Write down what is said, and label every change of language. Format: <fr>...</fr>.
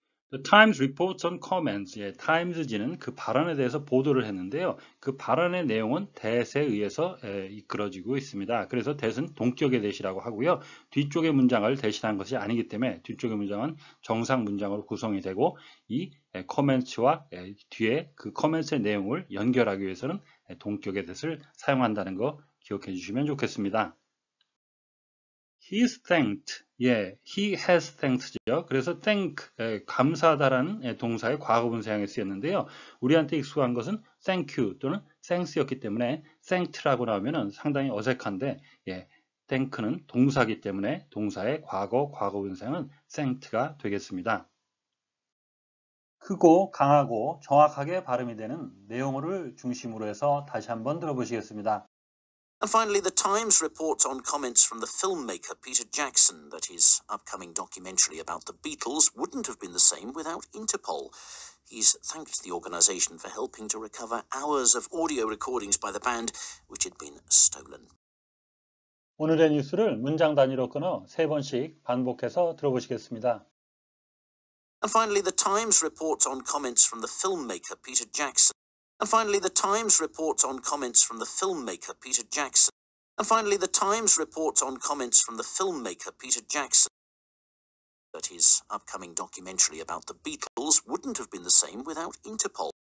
<en>The Times reports on comments.</en> <ko>타임즈지는 그 발언에 대해서 보도를 했는데요. 그 발언의 내용은 that에 의해서 이끌어지고 있습니다. 그래서 that은 동격의 that이라고 하고요. 뒤쪽의 문장을 대신한 것이 아니기 때문에 뒤쪽의 문장은 정상 문장으로 구성이 되고 이 comments와 뒤에 그 comments의 내용을 연결하기 위해서는 동격의 that을 사용한다는 거 기억해 주시면 좋겠습니다.</ko> <en>He is thanked. he has thanked죠.</en> <ko>그래서 thank, 감사하다라는 동사의 과거분 사용에 쓰였는데요. 우리한테 익숙한 것은 thank you 또는 thanks였기 때문에 thanked라고 나오면 상당히 어색한데, thank는 동사이기 때문에 동사의 과거분 사용은 thanked가 되겠습니다. 크고 강하고 정확하게 발음이 되는 내용어를 중심으로 해서 다시 한번 들어보시겠습니다.</ko> <en>And finally, the Times reports on comments from the filmmaker Peter Jackson that his upcoming documentary about the Beatles wouldn't have been the same without Interpol. He's thanked the organisation for helping to recover hours of audio recordings by the band which had been stolen.</en> <ko>오늘의 뉴스를 문장 단위로 끊어 3번씩 반복해서 들어보시겠습니다.</ko> <en>And finally, the Times reports on comments from the filmmaker Peter Jackson. And finally, the Times reports on comments from the filmmaker Peter Jackson. And finally, the Times reports on comments from the filmmaker Peter Jackson that his upcoming documentary about the Beatles wouldn't have been the same without Interpol.</en>